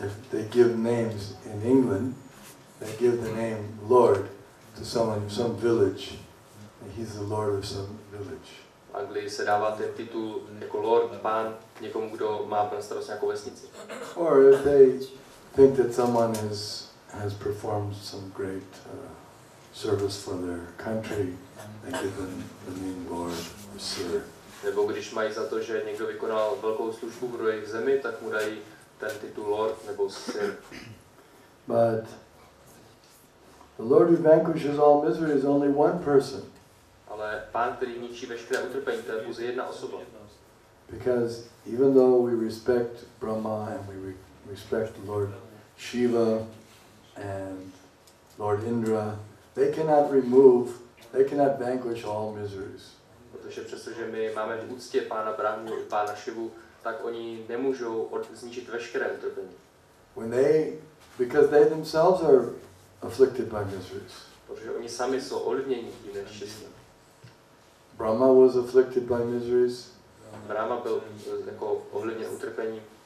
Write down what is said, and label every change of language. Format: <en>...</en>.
<en>They give names in England. They give the name Lord to someone, some village. And he's the Lord of some village.</en> <cs>V Anglii se dává ten titul jako lord, pán, někomu, kdo má na starost nějakou vesnici.</cs> <en>Or if they think that someone has performed some great service for their country, they give them the name Lord or Sir.</en> <cs>Nebo když mají za to, že někdo vykonal velkou službu pro jejich zemi, tak mu dají ten titul lord nebo sir.</cs> <en>But the Lord who vanquishes all misery is only one person.</en> <cs>Ale pán, který ničí veškeré utrpení, to je pouze jedna osoba.</cs> <en>Because even though we respect Brahma and we respect Lord Shiva and Lord Indra, they cannot vanquish all miseries.</en> <cs>Protože přestože my máme v úctě pána Brahmu i pána Shivu, tak oni nemůžou zničit veškeré utrpení.</cs> <en>Because they themselves are afflicted by miseries.</en> <cs>Protože oni sami jsou ovlivněni tím neštěstím.</cs> <en>Brahma was afflicted by miseries.</en> <cs>Brahma byl jako ovlivněn utrpením.</cs>